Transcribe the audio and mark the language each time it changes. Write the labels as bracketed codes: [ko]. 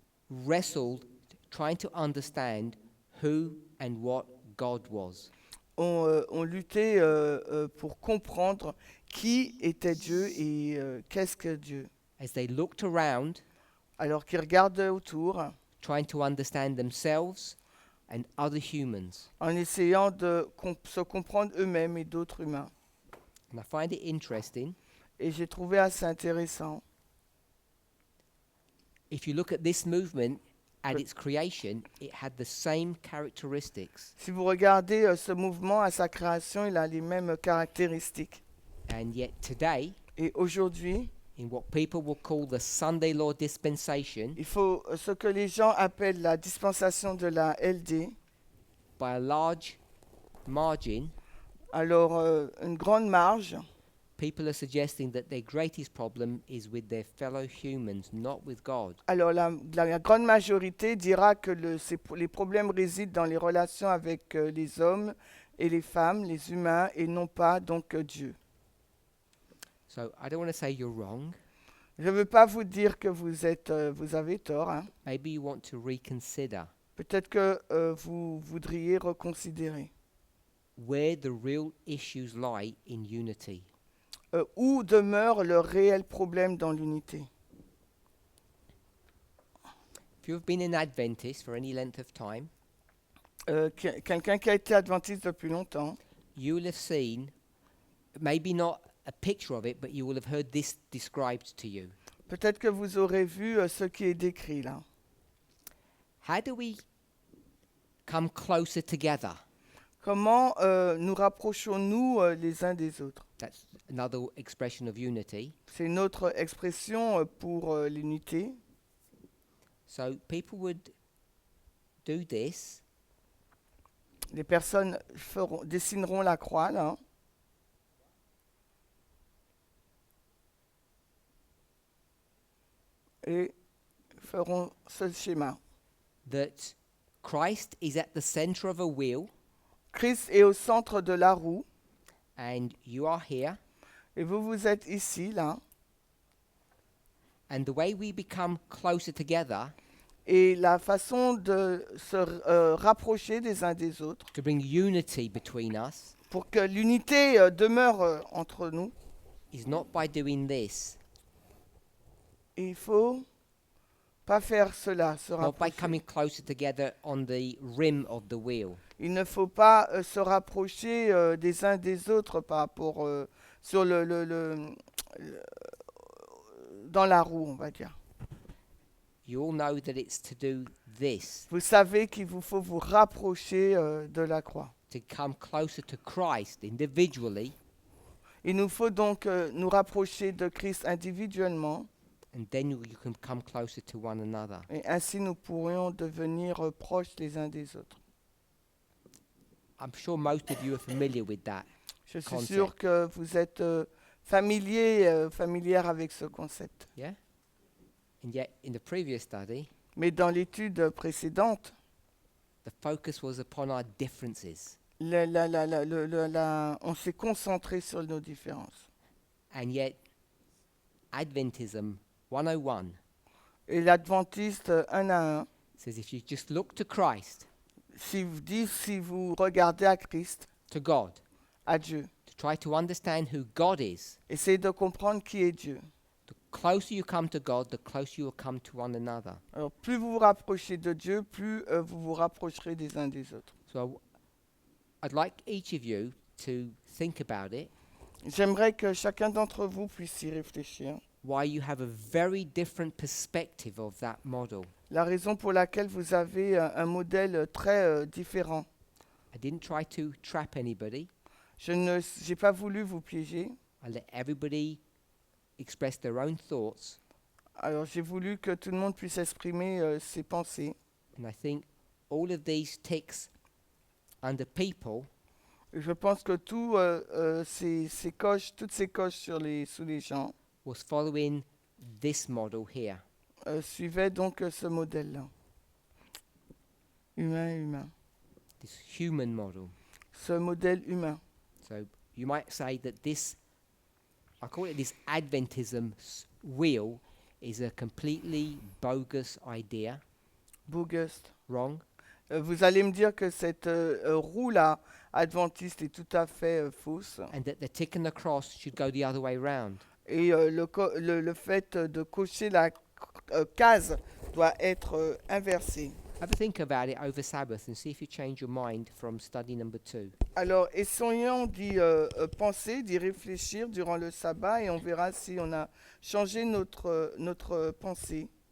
[en] wrestled trying to understand who and what God was. [fr] ont lutté pour comprendre qui était Dieu et qu'est-ce que Dieu. [en] As they looked around, [fr] Alors qu'ils regardent autour, [en] trying to understand themselves and other humans. [fr] en essayant de se comprendre eux-mêmes et d'autres humains. [en] And I find it interesting. [fr] Et j'ai trouvé assez intéressant. [en] If you look at this movement at its creation, it had the same characteristics. [fr] Si vous regardez ce mouvement à sa création, il a les mêmes caractéristiques. [en] And yet today, [fr] Et aujourd'hui, [en] in what people will call the Sunday Law dispensation, [fr] il faut ce que les gens appellent la dispensation de la LD. [en] by a large margin, [fr] Alors, une grande marge, [en] people are suggesting that their greatest problem is with their fellow humans, not with God. [fr] alors la grande majorité dira que les problèmes résident dans les relations avec les hommes et les femmes, les humains, et non pas donc Dieu. [en] So I don't want to say you're wrong. [fr] Je ne veux pas vous dire que vous avez tort. Hein. [en] Maybe you want to reconsider [fr] Peut-être que vous voudriez reconsidérer. [en] where the real issues lie in unity. [fr] Où demeure le réel problème dans l'unité? [en] If you've been an Adventist for any length of time, [fr] Quelqu'un qui a été adventiste depuis longtemps, [en] you will have seen, maybe not a picture of it, but you will have heard this described to you. [fr] peut-être que vous aurez vu ce qui est décrit là. [en] How do we come closer together? [fr] Comment nous rapprochons-nous les uns des autres? [en] That's another expression of unity. [fr] C'est notre expression pour l'unité. [en] So people would do this, [fr] Les personnes dessineront la croix là. Et feront ce schéma. [en] that Christ is at the center of a wheel, [fr] Christ est au centre de la roue [en] and you are here. [fr] et vous êtes ici là. [en] And the way we become closer together [fr] Et la façon de se rapprocher des uns des autres [en] to bring unity between us [fr] pour que l'unité demeure entre nous, [en] is not by doing this, [fr] il faut pas faire cela, se [en] not by [fr] rapprocher. [en] coming closer together on the rim of the wheel. [fr] Il ne faut pas se rapprocher des uns des autres par rapport sur dans la roue, on va dire. [en] You all know that it's to do this, [fr] Vous savez qu'il vous faut vous rapprocher de la croix. [en] to come closer to Christ individually, [fr] Il nous faut donc nous rapprocher de Christ individuellement [en] and then you can come closer to one another. [fr] et ainsi nous pourrions devenir proches les uns des autres. [en] I'm sure most of you are familiar with that. [fr] Je suis [en] Concept. [fr] sûr que vous êtes familière avec ce concept. [en] Yeah? And yet, in the previous study, [fr] Mais dans l'étude précédente, [en] the focus was upon our differences. [fr] on s'est concentré sur nos différences. [en] And yet, Adventism 101 [fr] Et l'adventiste 1 à 1, [en] says if you just look to Christ, [fr] si vous regardez à Christ, [en] to God, [fr] à Dieu, [en] to try to understand who God is, [fr] essayez de comprendre qui est Dieu. [en] the closer you come to God, the closer you will come to one another. [fr] Alors, plus vous vous rapprochez de Dieu, plus vous vous rapprocherez des uns des autres. [en] So I'd like each of you to think about it, [fr] J'aimerais que chacun d'entre vous puisse y réfléchir. [en] why you have a very different perspective of that model. [fr] La raison pour laquelle vous avez un modèle très différent. [en] I didn't try to trap anybody. [fr] J'ai pas voulu vous piéger. [en] I let everybody express their own thoughts, [fr] Alors j'ai voulu que tout le monde puisse exprimer ses pensées. [en] and I think all of these ticks under people [fr] Et je pense que toutes ces coches sous les gens [en] was following this model here. [fr] suivaient donc ce modèle-là. Humain. [en] This human model. [fr] Ce modèle humain. [en] So you might say that this, I call it this Adventism wheel, is a completely bogus idea, Bogus. wrong. [fr] Vous allez me dire que cette roue-là, adventiste, est tout à fait fausse. [en] And that the tick and the cross should go the other way round. [fr] Et le fait de cocher la case doit être inversé. [en] Have a think about it over Sabbath and see if you change your mind from study number 2. [fr] Alors, essayons d'y penser, d'y réfléchir durant le sabbat et on verra si on a changé notre pensée.